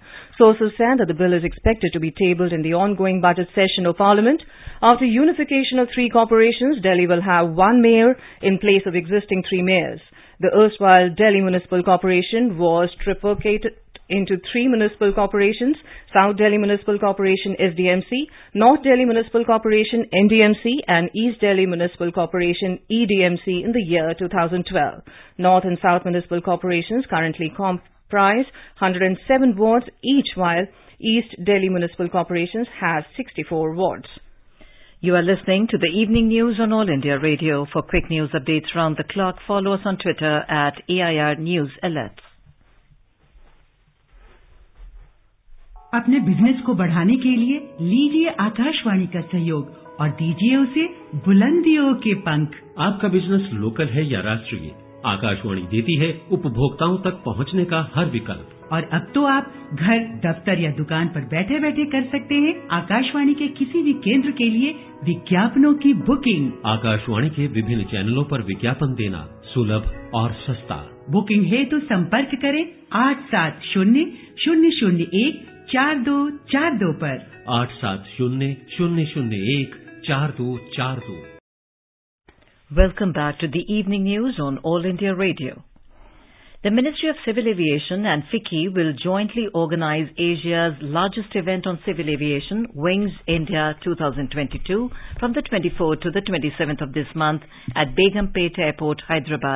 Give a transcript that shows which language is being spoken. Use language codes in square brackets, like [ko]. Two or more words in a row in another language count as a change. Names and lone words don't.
[en] Sources said that the bill is expected to be tabled in the ongoing budget session of Parliament. After unification of 3 corporations, Delhi will have 1 mayor in place of existing 3 mayors. The erstwhile Delhi Municipal Corporation was trifurcated into 3 municipal corporations: South Delhi Municipal Corporation SDMC, North Delhi Municipal Corporation NDMC and East Delhi Municipal Corporation EDMC in the year 2012. North and South Municipal Corporations currently comprise 107 wards each, while East Delhi Municipal Corporation has 64 wards. You are listening to the evening news on All India Radio. For quick news updates round the clock, follow us on Twitter at AIR News Alerts. [hi] अपने बिजनेस को बढ़ाने के लिए लीजिए आकाशवाणी का सहयोग और दीजिए उसे बुलंदियों के पंख। आपका बिजनेस लोकल है या राष्ट्रीय, आकाशवाणी देती है उपभोक्ताओं तक पहुंचने का हर विकल्प। और अब तो आप घर, दफ्तर या दुकान पर बैठे बैठे कर सकते हैं आकाशवाणी के किसी भी केंद्र के लिए विज्ञापनों की बुकिंग। आकाशवाणी के विभिन्न चैनलों पर विज्ञापन देना सुलभ और सस्ता। बुकिंग हेतु संपर्क करें 870001 4242 पर 8700014242। [en] Welcome back to the evening news on All India Radio. The Ministry of Civil Aviation and FICCI will jointly organize Asia's largest event on civil aviation, Wings India 2022, from the 24th to the 27th of this month at Begumpet Airport, Hyderabad.